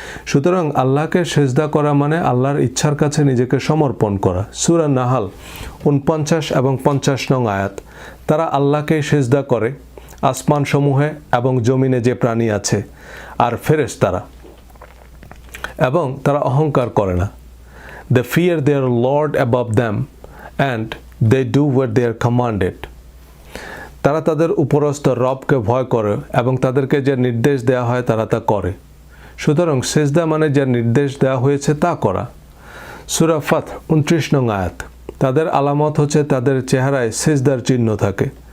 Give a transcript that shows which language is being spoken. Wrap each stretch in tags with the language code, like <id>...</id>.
<bn>সুতরাং আল্লাহকে সেজদা করা মানে আল্লাহর ইচ্ছার কাছে নিজেকে সমর্পণ করা। সূরা নাহাল 49 এবং 50 নং আয়াত, তারা আল্লাহকে সেজদা করে, আসমান সমূহে এবং জমিনে যে প্রাণী আছে আর ফেরেশতারা, এবং তারা অহংকার করে না।</bn> <en>They fear their Lord above them and they do what they are commanded.</en> <bn>তারা তাদের উপরস্থ রবকে ভয় করে এবং তাদেরকে যে নির্দেশ দেওয়া হয় তারা তা করে। সুতরাং সেজদা মানে যে নির্দেশ দেওয়া হয়েছে তা করা। সূরা ফাত 29 নং আয়াত, তাদের আলামত হচ্ছে তাদের চেহারায় সেজদার চিহ্ন থাকে।</bn>